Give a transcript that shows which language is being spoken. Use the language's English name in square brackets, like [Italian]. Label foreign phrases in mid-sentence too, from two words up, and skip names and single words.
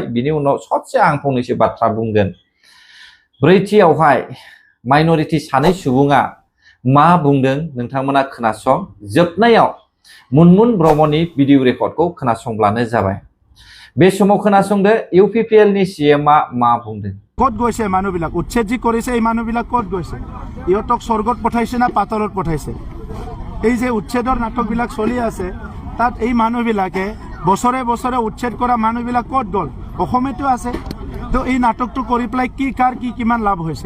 [Bodo] बिनि उनाव ससे आं फंनैसो बाथ्रा बुंगोन। ब्रैथियावहाय माइनरिटि सानै सुबुङा मा बुंदों नोंथांमोना खोनासं। जोबनायाव मुनमुन ब्रह्मनि भिडिअ रेकर्डखौ खोनासंब्लानो जाबाय। बे समाव खोनासंदो UPPL नि CM मा बुंदों। [Assamese] কত গৈছে মানুহবিলাক উচ্ছেদ যি কৰিছে এই মানুহবিলাক কত গৈছে ইহঁতক স্বৰ্গত পঠাইছে না পাতালত পঠাইছে এই যে উচ্ছেদৰ নাটকবিলাক চলি আছে তাত এই মানুহবিলাকে বছৰে বছৰে উচ্ছেদ কৰা মানুহবিলাক কত গ'ল অসমতো আছে তো এই নাটকটো কৰি পেলাই কি কাৰ কি কিমান লাভ হৈছে